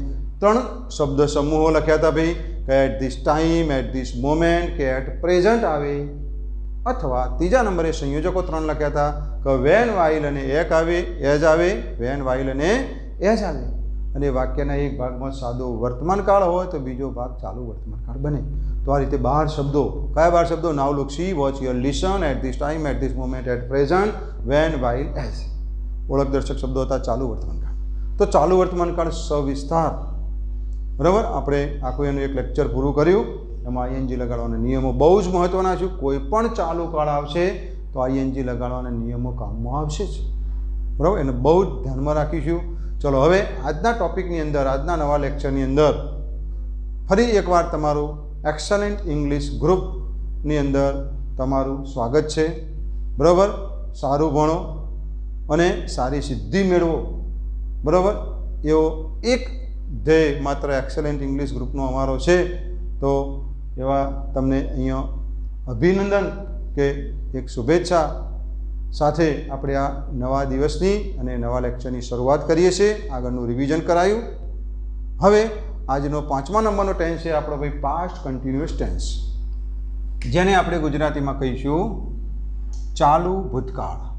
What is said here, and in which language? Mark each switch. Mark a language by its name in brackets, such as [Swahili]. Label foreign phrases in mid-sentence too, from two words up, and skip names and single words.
[Gujarati] 3 શબ્દ સમૂહો લખ્યા થા ભાઈ કે [English] at this time, at this moment [Gujarati] કે [English] at present [Gujarati] આવે. અથવા ત્રીજા નંબરે સંયોજકો 3 લખ્યા થા કે [English] when, while [Gujarati] અને એક આવે, એજ આવે, [English] when, while [Gujarati] અને એજ આવે. અને વાક્યના એક ભાગ માં સાદો વર્તમાન કાળ હોય તો બીજો ભાગ ચાલુ વર્તમાન કાળ બને. તો આ રીતે 12 શબ્દો. ક્યા 12 શબ્દો? [English] now, look, see, watch, hear, listen, at this time, at this moment, at present, when, while, as. [Gujarati] ઓળખદર્શક શબ્દો થા ચાલુ વર્તમાન કાળ. તો ચાલુ વર્તમાન કાળ સવિસ્તાર બરાબર આપણે આખું એનું એક લેક્ચર પૂરું કર્યું. એમાં આઈએનજી લગાડવાના નિયમો બહુ જ મહત્વના છે. કોઈપણ ચાલુ કાળ આવશે તો આઈએનજી લગાડવાના નિયમો કામમાં આવશે જ. બરાબર. એને બહુ જ ધ્યાનમાં રાખીશું. ચલો હવે આજના ટોપિકની અંદર, આજના નવા લેક્ચરની અંદર ફરી એકવાર તમારું એક્સલેન્ટ ઇંગ્લિશ ગ્રુપની અંદર તમારું સ્વાગત છે. બરાબર. સારું ભણો અને સારી સિદ્ધિ મેળવો. બરાબર. એવો એક ધ્યેય માત્ર એક્સલેન્ટ ઇંગ્લિશ ગ્રુપનો અમારો છે. તો એવા તમને અહીંયા અભિનંદન કે એક શુભેચ્છા સાથે આપણે આ નવા દિવસની અને નવા લેક્ચરની શરૂઆત કરીએ છીએ. આગળનું રિવિઝન કરાયું. હવે આજનો 5મા નંબરનો ટેન્સ છે આપણો ભાઈ [English] past continuous tense, [Gujarati] જેને આપણે ગુજરાતીમાં કહીશું ચાલુ ભૂતકાળ.